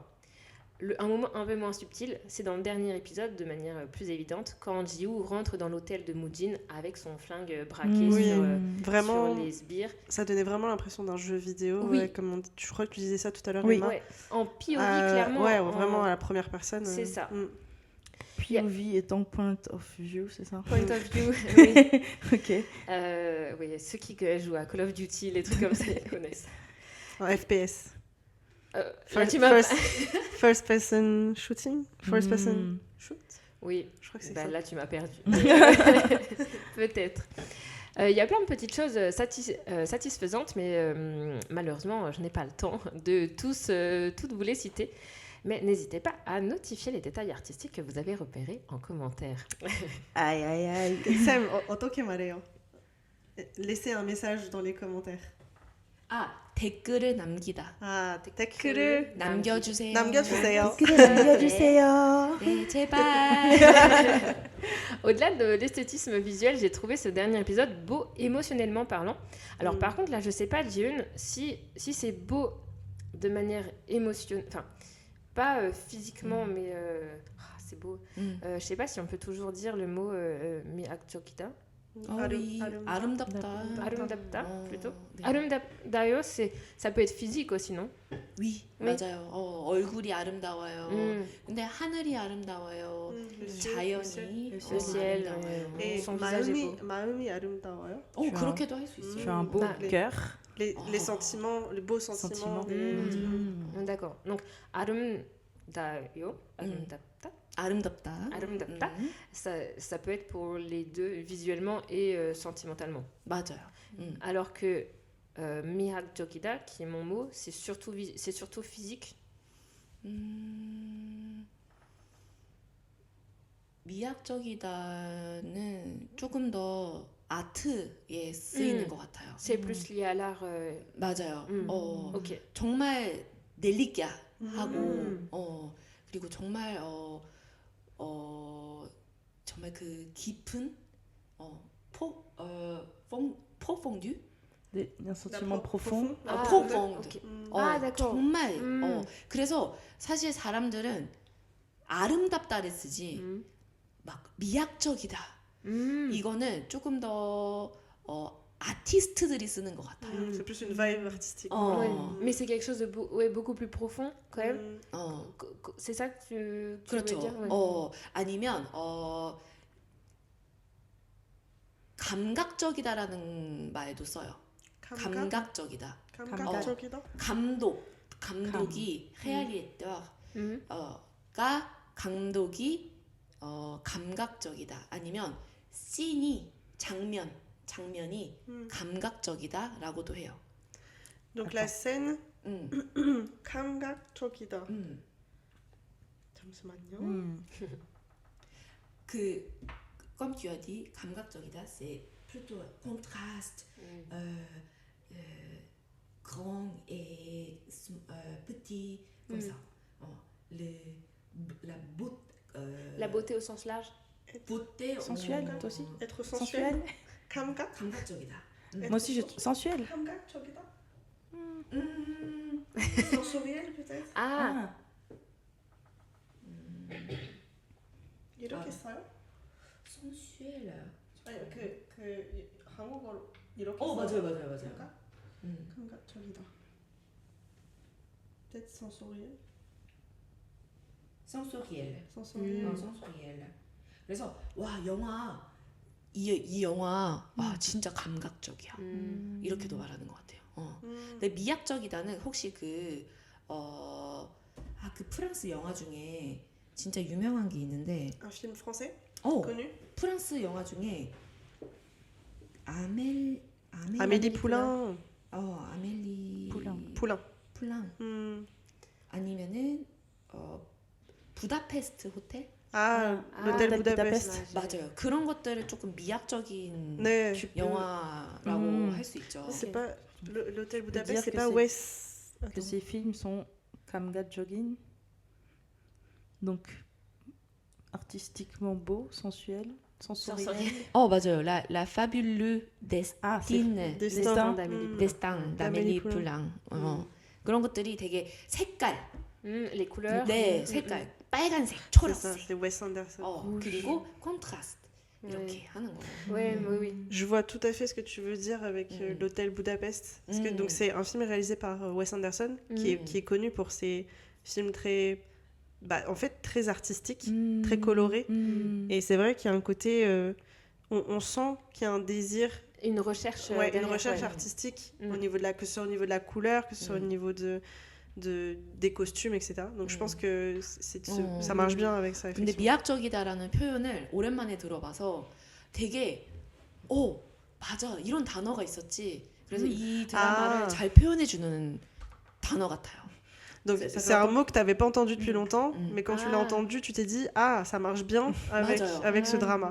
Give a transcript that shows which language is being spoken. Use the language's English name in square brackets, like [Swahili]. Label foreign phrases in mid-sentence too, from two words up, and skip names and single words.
[French] Un moment un peu moins subtil, c'est dans le dernier épisode, de manière plus évidente, quand Ji-woo rentre dans l'hôtel de Moojin avec son flingue braqué sur les sbires. Ça donnait vraiment l'impression d'un jeu vidéo, comme je crois que tu disais ça tout à l'heure, Emma. En POV, clairement. Vraiment à la première personne. C'est ça. POV étant [English] point of view, [French] c'est ça? [English] Point of view, [French] oui. Ok. Oui, ceux qui jouent à Call of Duty, les trucs comme ça, ils connaissent. En FPS. [English] First person shooting? First person shoot? [French] Oui, je crois que c'est ça. Là, tu m'as perdu. Peut-être. Il y a plein de petites choses satisfaisantes, mais malheureusement, je n'ai pas le temps de toutes vous les citer. Mais n'hésitez pas à notifier les détails artistiques que vous avez repérés en commentaire. Aïe, aïe, aïe. Sam, [Korean] 어떻게 말해요? [French] Laissez un message dans les commentaires. [Korean] 댓글을 남기다. 댓글을 남겨주세요. 남겨주세요. 네, 제발. [French] Au-delà de l'esthétisme visuel, j'ai trouvé ce dernier épisode beau émotionnellement parlant. Alors par contre, là, je sais pas, Jiun, si c'est beau de manière émotionnelle, enfin, pas physiquement, mais c'est beau. Je sais pas si on peut toujours dire le mot 미학적이다. [Korean] oui, 아름답다. 아름답다, plutôt. 네. 아름답다요, [French] ça peut être physique aussi, non? Oui, [Korean] 맞아요. 얼굴이 아름다워요. 근데 하늘이 아름다워요. 자연이 le ciel, son visage est beau. 마음이 아름다워요. 그렇게도 할 수 있어요. [French] Tu as un beau cœur. Les sentiments, les beaux sentiments. D'accord. Donc, [Korean] 아름답다. [French] Ça peut être pour les deux, visuellement et sentimentalement. [Korean] 맞아요. [French] Alors que 미학적이다, qui est mon mot, c'est surtout physique. [Korean] 미학적이다는 조금 더 아트에 쓰이는 것 같아요. [French] C'est plus lié à l'art. [Korean] 맞아요. [French] Ok. [Korean] 정말 넬리기하고 그리고 정말 정말 그 깊은 profondu [French] Un sentiment profond. profond. ok. d'accord. [Korean] 정말 그래서 사실 사람들은 아름답다를 쓰지 막 미학적이다. 이거는 조금 더 아티스트들이 쓰는 것 같아요. [French] C'est plus une vibe artistique. Ouais. Mais c'est quelque chose de beaucoup plus profond quand même. C'est ça que tu veux [Korean] 그렇죠. [French] dire? Ouais. [Korean] 아니면 감각적이다라는 말도 써요. 감각적이다. 감각적이다? 감독이 헤아리에떠가 감독이 감각적이다. 아니면 씬이 장면이 감각적이다라고도 해요. [French] Donc la scène 감각적이다. [Korean] 잠시만요. [French] Comme tu as dit, 감각적이다, c'est plutôt contraste grand et petit, comme ça. La beauté au sens large. beauté Sensuelle, toi aussi. Être sensuel. [Korean] 감각? 감각적이다. [French] Moi aussi, sensuel. 감각적이다. Sensoriel peut-être. Ah. [Korean] 이렇게 써요? [French] sensuel. [Korean] 아니 그 한국어로 이렇게 맞아요. 감각적이다. [French] Peut-être sensoriel. sensoriel. Sensoriel. sensoriel. [Korean] 그래서 와 영화 이 영화 와 진짜 감각적이야. 이렇게도 말하는 것 같아요. 근데 미학적이다는 혹시 그 프랑스 영화 중에 진짜 유명한 게 있는데 [French] Un film français connu. [Korean] 프랑스 영화 중에 Amélie Poulain. 아멜리 Poulain. 아니면은 부다페스트 호텔? [French] l'hôtel Budapest. [Korean] 맞아요. 그런 것들은 조금 미학적인 네. 영화라고 할 수 있죠. [French] C'est pas l'hôtel dire Budapest, c'est que pas c'est- Wes. Que ces films sont kamgatjogin. Donc, artistiquement beau, sensuel, sensoriel. 맞아요. La fabuleuse Ah, c'est destin Destin. d'Amélie d'Amélie Poulain. [Korean] 그런 것들이 되게 색깔, [French] Les couleurs. [Korean] 네, 색깔, 빨간색, [French] C'est ça, [Korean] 초록색, [French] c'est Wes Anderson. [Korean] 그리고 콘트라스트 이렇게 [French] Ouais. [Korean] 하는 거예요. [French] Oui. Je vois tout à fait ce que tu veux dire avec l'hôtel Budapest. Parce que donc c'est un film réalisé par Wes Anderson qui est connu pour ses films très en fait très artistiques, très colorés. Et c'est vrai qu'il y a un côté on sent qu'il y a un désir, Une recherche. une derrière, recherche ouais. artistique au niveau de que ce soit au niveau de la couleur, que ce soit au niveau des costumes, etc. Donc je pense que ça marche bien avec ça. [Korean] 근데 [French] effectivement. [Korean] 미학적이다라는 표현을 오랜만에 들어봐서 되게 맞아 이런 단어가 있었지. 그래서 이 드라마를 잘 표현해주는 단어 같아요. [French] Donc Ça c'est un fait mot que tu n'avais pas entendu depuis longtemps, mais quand tu l'as entendu, tu t'es dit ça marche bien avec ce drama.